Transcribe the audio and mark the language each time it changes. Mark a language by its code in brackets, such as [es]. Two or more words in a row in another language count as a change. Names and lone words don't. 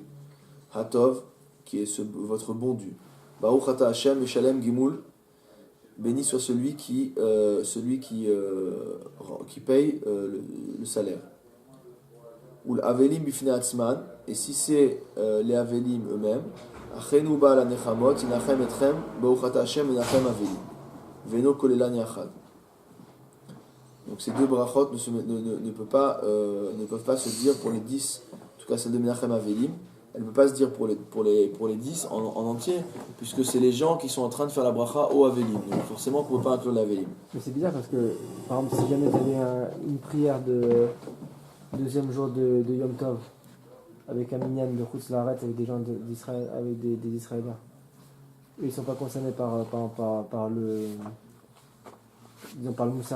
[fr] Hatov, qui est votre bon dû. [he] ברוך אתה ה׳ ישלם גמול, [fr] béni soit celui qui paye le salaire. [he] ולאבלים בפני עצמן, [fr] et si c'est les Avelim eux-mêmes, [he] אחינו בעל הנחמות ינחם אתכם ברוך אתה ה׳ מנחם אבלים ואינו כוללן יחד. [fr] Donc ces deux brachot ne peuvent pas se dire pour les 10, en tout cas celle de [he] מנחם אבלים, [fr] elle ne peut pas se dire pour les 10 en entier, puisque c'est les gens qui sont en train de faire la bracha au Avelim. Donc forcément, on ne peut pas inclure l'Avelim. Mais c'est bizarre parce que, par exemple, si jamais tu avais une prière de deuxième jour de [he] יום טוב, [fr] avec un minyan de [he] חוץ לארץ, [fr] avec des gens d'Israël, avec des Israéliens, eux, ils ne sont pas concernés par le Moussaf.